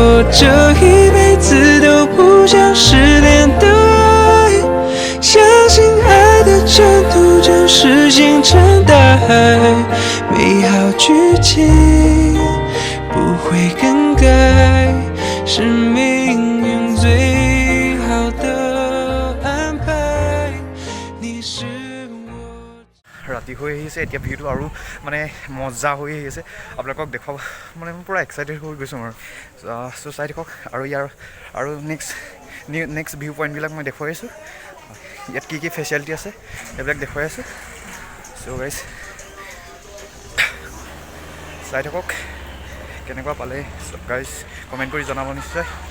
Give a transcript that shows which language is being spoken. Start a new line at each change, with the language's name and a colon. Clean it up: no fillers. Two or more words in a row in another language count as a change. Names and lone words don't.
Chinese: 这一辈子都不想失联的爱，相信爱的征途就是星辰大海，美好剧情不会更改，是命运最好的安排。你是我。
Assamese: ৰাতি হৈ আহিছে এতিয়া ভিউটো আৰু মানে মজা হৈ আহিছে আপোনালোকক দেখুৱাব মানে মই পূৰা এক্সাইটেড হৈ গৈছোঁ মই চ' চাই থাকক আৰু ইয়াৰ আৰু
English: next view points
Assamese: মই দেখুৱাই আছোঁ ইয়াত কি কি ফেচিলিটি আছে সেইবিলাক দেখুৱাই আছোঁ
English: so guys
Assamese: চাই থাকক কেনেকুৱা পালে গাইজ কমেণ্ট কৰি জনাব নিশ্চয়